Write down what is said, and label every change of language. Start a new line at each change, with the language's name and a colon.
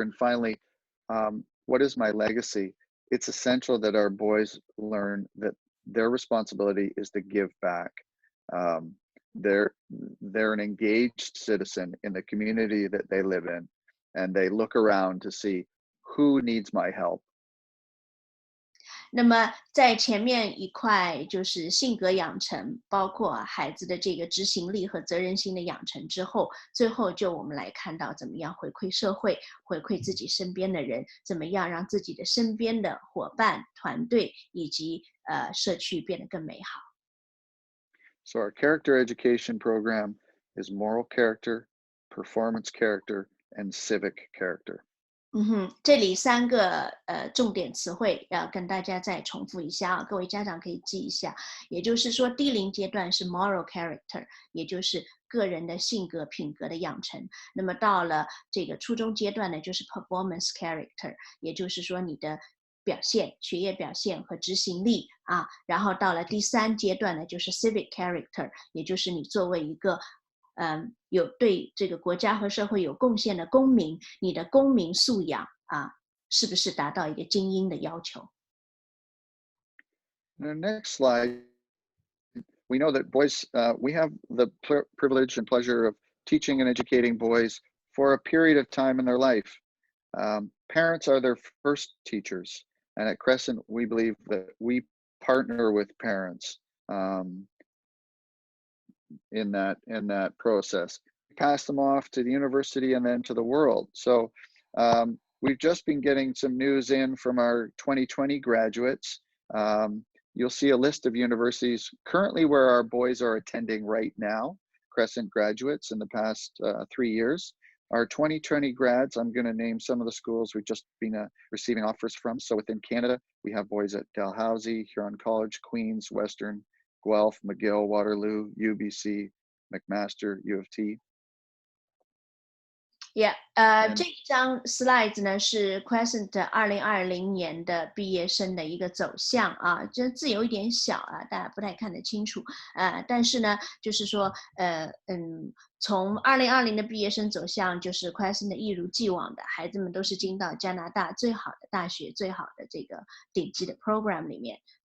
English: And finally, what is my legacy? It's essential that our boys learn that their responsibility is to give back. They're an engaged citizen in the community that they live in, and they look around to see who needs my help.
Chinese: 那么在前面一块就是性格养成，包括孩子的这个执行力和责任心的养成之后，最后就我们来看到怎么样回馈社会，回馈自己身边的人，怎么样让自己的身边的伙伴、团队以及社区变得更美好。
English: So our character education program is moral character, performance character, and civic character.
Chinese: 这里3个重点词汇要跟大家再重复一下啊，各位家长可以记一下。也就是说，低龄阶段是
English: moral character，
Chinese: 也就是个人的性格品格的养成。那么到了这个初中阶段呢，就是
English: performance character，
Chinese: 也就是说你的表现、学业表现和执行力啊。然后到了第3阶段呢，就是
English: civic character，
Chinese: 也就是你作为一个有对这个国家和社会有贡献的公民，你的公民素养是不是达到一个精英的要求？
English: The next slide, we know that boys, we have the privilege and pleasure of teaching and educating boys for a period of time in their life. Parents are their first teachers, and at Crescent, we believe that we partner with parents in that process. We pass them off to the university and then to the world. So we've just been getting some news in from our 2020 graduates. You'll see a list of universities currently where our boys are attending right now, Crescent graduates in the past 3 years. Our 2020 grads, I'm going to name some of the schools we've just been receiving offers from. So within Canada, we have boys at Dalhousie, Huron College, Queen's, Western, Guelph, McGill, Waterloo, UBC, McMaster, U of T.
Chinese: Yeah, 这一张 slide 呢是 Crescent 2020年的毕业生的一个走向啊，这字有一点小啊，大家不太看得清楚但是呢，就是说从2020的毕业生走向，就是 Crescent 的一如既往的，孩子们都是进到加拿大最好的大学、最好的这个顶级的 program 里面。